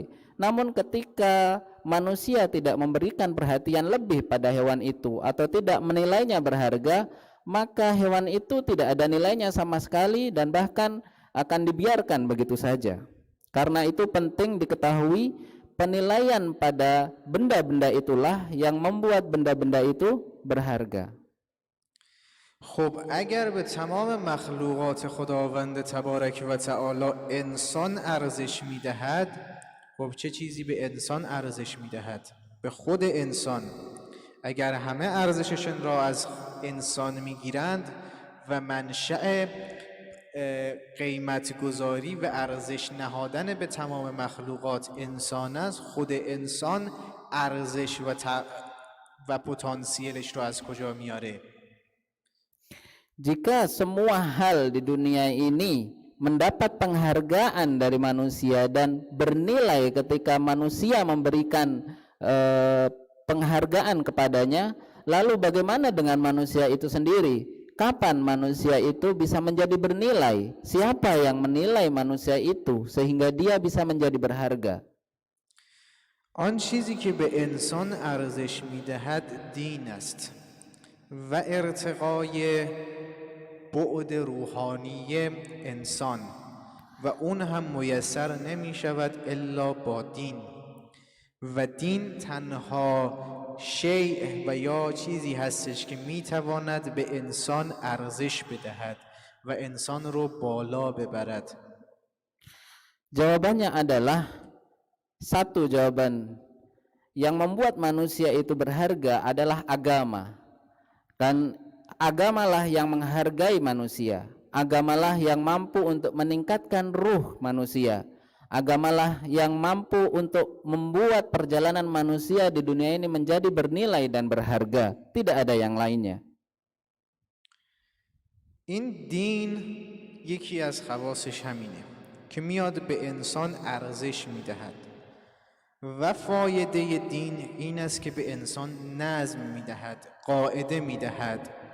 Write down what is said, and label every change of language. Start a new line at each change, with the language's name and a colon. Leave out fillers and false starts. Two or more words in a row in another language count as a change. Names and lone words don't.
Indonesian: Namun ketika manusia tidak memberikan perhatian lebih pada hewan itu atau tidak menilainya berharga, maka hewan itu tidak ada nilainya sama sekali dan bahkan akan dibiarkan begitu saja. Karena itu penting diketahui penilaian pada benda-benda itulah yang membuat benda-benda itu berharga.
Persian: خب اگر به تمام مخلوقات خداوند
Arabic: تبارک و تعالی
Persian: انسان ارزش میدهد، خب چه چیزی به انسان ارزش میدهد؟ به خود انسان. اگر همه ارزششون را از انسان میگیرند و منشأ قیمت گذاری و ارزش نهادن به تمام مخلوقات انسان است، خود انسان ارزش و پتانسیلش رو از کجا میاره؟
Indonesian: Jika semua hal di dunia ini mendapat penghargaan dari manusia dan bernilai ketika manusia memberikan penghargaan kepadanya, lalu bagaimana dengan manusia itu sendiri? Kapan manusia itu bisa menjadi bernilai? Siapa yang menilai manusia itu sehingga dia bisa menjadi berharga?
Persian: آن چیزی که به انسان ارزش میدهد دین است و ارتقای بعد روحانی انسان و اون هم میسر نمی شود الا با دین و دین تنها شیء و یا چیزی هستش که می تواند به انسان ارزش بدهد و انسان رو بالا ببرد.
Indonesian: Jawabannya adalah satu jawaban yang membuat manusia itu berharga adalah agama. Dan agamalah yang menghargai manusia. Agamalah yang mampu untuk meningkatkan ruh manusia. Agamalah yang mampu untuk membuat perjalanan manusia di dunia ini menjadi bernilai dan berharga. Tidak ada yang lainnya.
Persian: این دین یکی از خواصش همینه که میاد به انسان ارزش میدهد و فایده دین این است که به انسان نظم میدهد، قاعده میدهد.